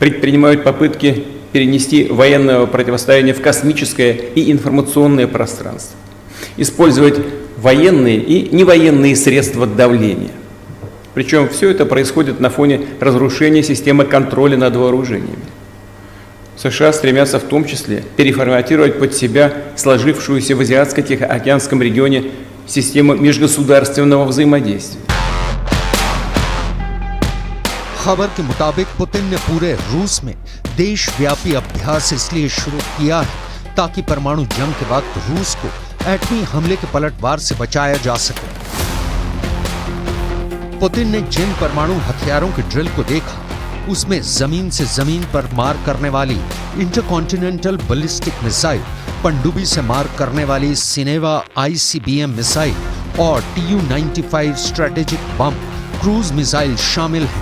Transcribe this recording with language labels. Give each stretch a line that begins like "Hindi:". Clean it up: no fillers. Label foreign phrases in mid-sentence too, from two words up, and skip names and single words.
Russian: предпринимают попытки перенести военное противостояние в космическое и информационное пространство, использовать военные и невоенные средства давления. Причем все это происходит на фоне разрушения системы контроля над вооружениями. США стремятся в том числе переформатировать под себя сложившуюся в Азиатско-Тихоокеанском регионе систему межгосударственного взаимодействия.
Hindi: खबर के मुताबिक पुतिन ने पूरे रूस में देशव्यापी अभ्यास इसलिए शुरू किया है ताकि परमाणु जंग के वक्त रूस को एटमी हमले के पलटवार से बचाया जा सके। पुतिन ने जिन परमाणु हथियारों के ड्रिल को देखा उसमें जमीन से जमीन पर मार करने वाली
English: intercontinental ballistic missile,
Hindi: पनडुब्बी से मार करने वाली सिनेवा
English: ICBM missile
Hindi: और Tu-95
English: strategic bomb cruise missile
Hindi: शामिल हैं।